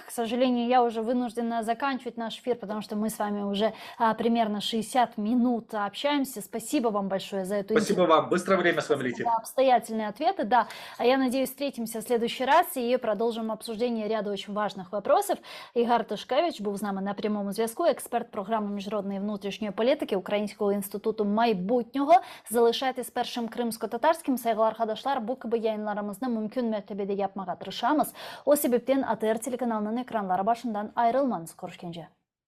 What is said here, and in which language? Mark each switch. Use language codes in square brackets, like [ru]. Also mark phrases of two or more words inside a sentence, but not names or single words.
[ru] К сожалению, я уже вынуждена заканчивать наш эфир, потому что мы с вами уже примерно 60 минут общаемся. Спасибо вам большое за эту Спасибо вам. Быстро время с вами летит. обстоятельные ответы. Да, а я надеюсь, встретимся в следующий раз и продолжим обсуждение ряда очень важных вопросов. [uk] Ігор Тишкевич був з нами на прямому зв'язку, експерт програми міжнародної і внутрішньої політики Українського інституту майбутнього. Залишайтесь першим кримсько-татарським. [crh] Saygılar arkadaşlar, bu gibi yayınlarımızda mümkün mertebede yapmaya tırışamız. O sebepten ATR telekanalının ekranları başından ayrılmanız. Görüşkence.